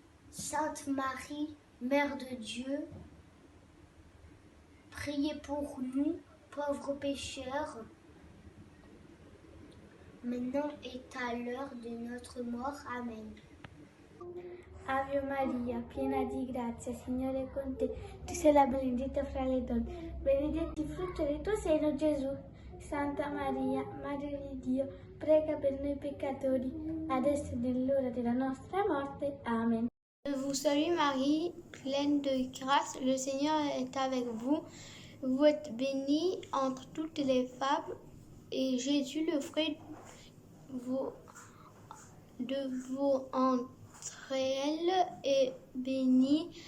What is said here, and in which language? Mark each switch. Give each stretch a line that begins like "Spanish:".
French: Sainte Marie, Mère de Dieu, priez pour nous, pauvres pécheurs, maintenant et à l'heure de notre mort. Amen.
Italian: Ave Maria, piena di grazia, Signore è con te. Tu sei la benedetta fra le donne, benedetto il frutto del tuo seno, Gesù. Santa Maria, Madre di Dio, prega per noi peccatori, adesso e nell'ora della nostra morte. Amen.
French: Je vous salue Marie, pleine de grâce, le Seigneur est avec vous. Vous êtes bénie entre toutes les femmes, et Jésus, le fruit de vos entrailles, est béni.